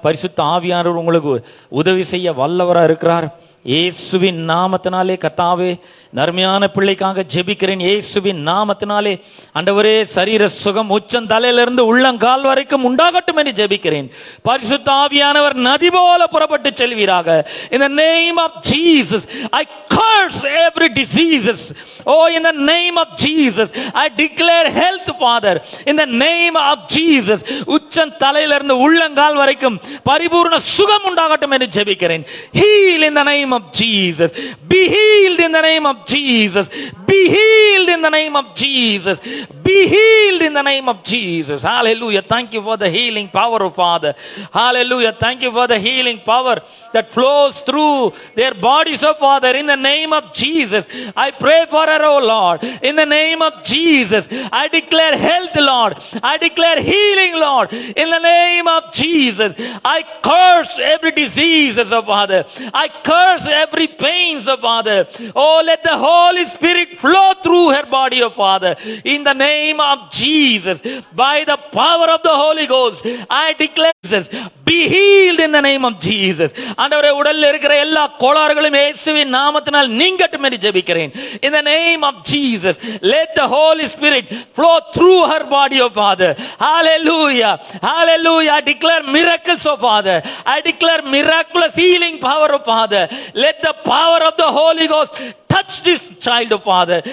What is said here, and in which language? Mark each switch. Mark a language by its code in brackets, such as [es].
[ta] பரிசுத்த ஆவியானவர் உங்களுக்கு உதவி செய்ய வல்லவரா இருக்கிறார். இயேசுவின் நாமத்தினாலே கர்த்தாவே நர்மையான பிள்ளைக்காக ஜெபிக்கிறேன். இயேசுவின் நாமத்தினாலே ஆண்டவரே சரீர சுகம் உச்சம் தலையிலிருந்து உள்ளங்கால் வரைக்கும் உண்டாகட்டும் என்று ஜெபிக்கிறேன். பரிசுத்த ஆவியானவர் நதி போல புறப்பட்டு செல்வீராக. [en] In the name of Jesus, I curse every diseases. Oh, in the name of Jesus, I declare health, Father. In the name of Jesus, [ta] உச்சம் தலையிலிருந்து உள்ளங்கால் வரைக்கும் பரிபூர்ண சுகம் உண்டாகட்டும் என்று ஜெபிக்கிறேன். [en] Heal in the name of Jesus. Be healed in the name of Jesus. Be healed in the name of Jesus. Be healed in the name of Jesus. Hallelujah. Thank you for the healing power of Father. Hallelujah. Thank you for the healing power that flows through their bodies, oh Father, in the name of Jesus. I pray for her, oh Lord, in the name of Jesus. I declare health, Lord. I declare healing, Lord, in the name of Jesus. I curse every disease, oh Father. I curse every pain, oh Father. Oh, let the Holy Spirit flow through her body, oh Father, in the name of Jesus. By the power of the Holy Ghost, I declare Jesus, be healed in the name of Jesus. [ta] ஆண்டவரே, உடல்ல இருக்கிற எல்லா கோளாறுகளும் இயேசுவின் நாமத்தினால் நீங்கட்டும் என்று ஜெபிக்கிறேன். [en] In the name of Jesus, let the Holy Spirit flow through her body, oh Father. Hallelujah. Hallelujah. I declare miracles, oh Father. I declare miraculous healing power, oh Father. Let the power of the Holy Ghost touch this child, oh Father.